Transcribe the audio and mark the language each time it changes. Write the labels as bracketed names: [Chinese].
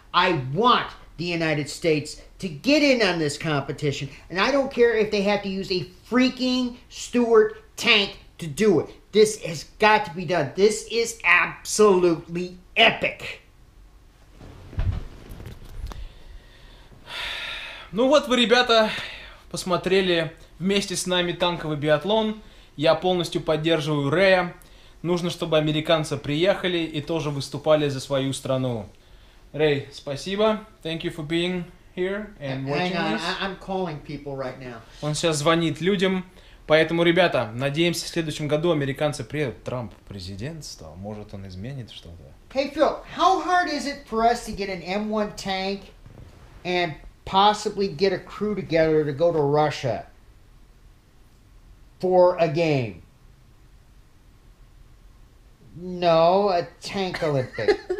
[English] I want the United States to get in on this competition. And I don't care if they have to use a freaking Stewart tank to do it. This has got to be done. This is absolutely epic. [Russian] Ну вот вы, ребята, посмотрели вместе с нами танковый биатлон. Я полностью поддерживаю Рея. Нужно, чтобы американцы приехали и тоже выступали за свою страну. Рэй, спасибо. [English] Thank you for being here and watching Hang on, this. I'm calling people right now. [Russian] Он сейчас звонит людям. Поэтому, ребята, надеемся, в следующем году американцы приедут. Трамп президент стал. Может, он изменит что-то. [English] Hey, Phil, how hard is it for us to get an M1 tank and possibly get a crew together to go to Russia for a game? No, a tank Olympic.